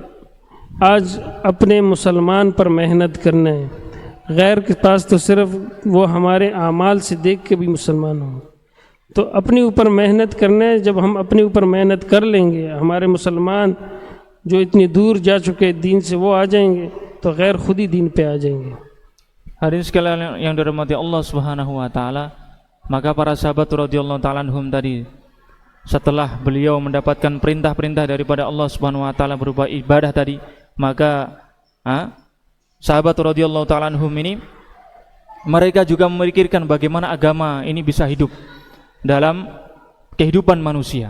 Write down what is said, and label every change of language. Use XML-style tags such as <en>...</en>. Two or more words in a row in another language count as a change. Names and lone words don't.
<ur>آج اپنے مسلمان پر محنت کرنا ہے، غیر کے پاس تو صرف وہ ہمارے اعمال سے دیکھ کے بھی مسلمان ہوں. تو اپنے اوپر محنت کرنا ہے۔ جب ہم اپنے اوپر محنت کر لیں گے، ہمارے مسلمان جو اتنی دور جا چکے دین سے وہ آ جائیں گے، تو غیر خود ہی دین پہ آ جائیں گے.</ur> <id>Hadirin sekalian yang dirahmati</id> <ar>الله سبحانه وتعالى,</ar> <id>maka para sahabat</id> <ar>رضي الله تعالى عنهم</ar> <id>tadi, setelah beliau mendapatkan perintah-perintah daripada</id> <ar>الله سبحانه وتعالى</ar> <id>berupa ibadah tadi, maka sahabat</id> <ar>رضي الله تعالى عنهم</ar> <id>ini mereka juga memikirkan bagaimana agama ini bisa hidup dalam kehidupan manusia.</id>